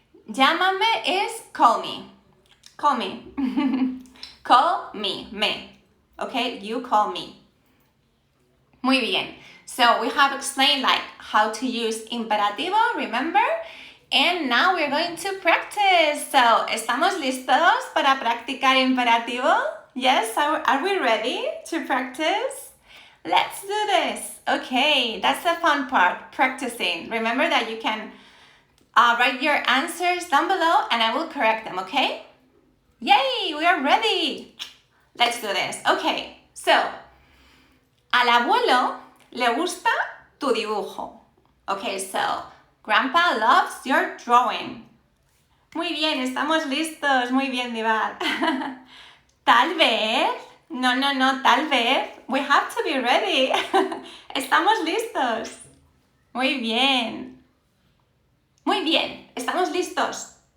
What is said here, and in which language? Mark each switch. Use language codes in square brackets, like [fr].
[en] Llámame is call me. Call me. Call me, me. Okay, you call me. [es] Muy bien. [en] So we have explained like how to use imperativo, remember? And now we're going to practice. [es] So, ¿estamos listos para practicar imperativo? [en] Yes, are we ready to practice? Let's do this. Okay, that's the fun part, practicing. Remember that you can write your answers down below and I will correct them, okay? Yay, we are ready. Let's do this. [es] Okay, so, al abuelo le gusta tu dibujo. [en] Okay, so, Grandpa loves your drawing. [es] Muy bien, estamos listos. Muy bien, Dival. Tal vez. No, tal vez. [en] We have to be ready. [es] Estamos listos. Muy bien. Muy bien, estamos listos.